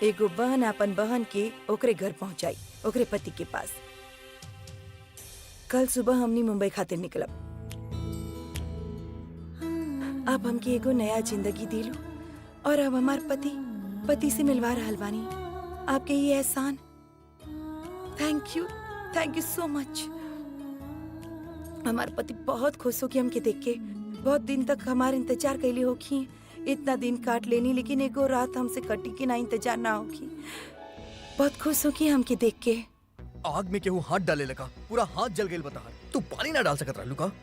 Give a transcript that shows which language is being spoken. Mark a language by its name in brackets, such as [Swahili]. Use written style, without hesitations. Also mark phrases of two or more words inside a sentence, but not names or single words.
[Bhojpuri] एगो बहन अपन बहन के ओकरे घर पहुंचाई, ओकरे पति के पास। कल सुबह हमनी मुंबई खातिर निकलब। अब हमके एगो नया जिंदगी दिलू, और अब हमार पति से मिलवा रहल बानी। आपके ये एहसान, [English] Thank you so much. [Bhojpuri] हमार पति बहुत खुश हो कि हमके देख के। बहुत दिन तक हमार इंतजार कैले होखी, इतना दिन काट लेनी, लेकिन एगो रात हमसे कटी के ना इंतजार ना होगी। बहुत खुश हो कि हमके देख के। आग में केहू हाथ डाले लगा, पूरा हाथ जल गई। बता तू पानी ना डाल सकत रहलू का?